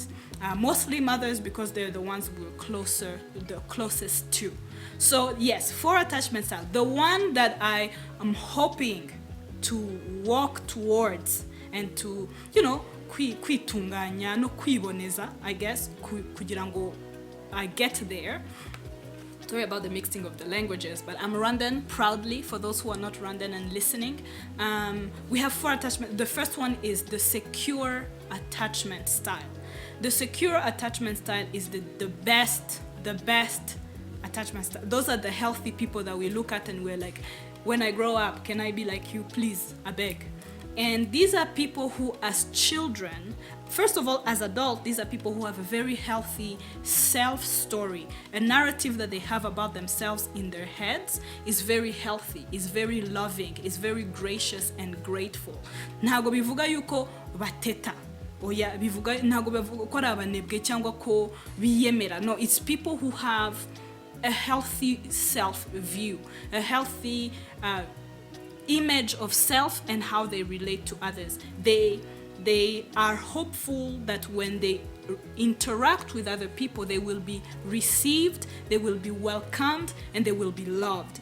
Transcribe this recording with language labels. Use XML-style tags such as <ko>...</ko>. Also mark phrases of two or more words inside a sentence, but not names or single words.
<en>Mostly mothers, because they're the ones we're the closest to. So yes, 4 attachment styles. The one that I am hoping to walk towards and to,</en> <rw>kwitunganya no kwiboneza,</rw> <en>I guess,</en> <rw>kugira ngo</rw> <en>I get there. Sorry about the mixing of the languages, but I'm Rwandan proudly, for those who are not Rwandan and listening. We have 4 attachments. The first one is the secure attachment style. The secure attachment style is the best attachment style. Those are the healthy people that we look at and we're like, when I grow up, can I be like you? Please, I beg. And these are people who, as children, first of all, as adults, these are people who have a very healthy self-story. A narrative that they have about themselves in their heads is very healthy, is very loving, is very gracious and grateful.</en> <rw>Ntago bivuga yuko bateta. Oya, bivuga ntago bivuga ko ari abanebwe cyangwa ko biyemera.</rw> <en>No, it's people who have a healthy self-view, a healthy image of self and how they relate to others. They are hopeful that when they interact with other people, they will be received, they will be welcomed, and they will be loved.</en>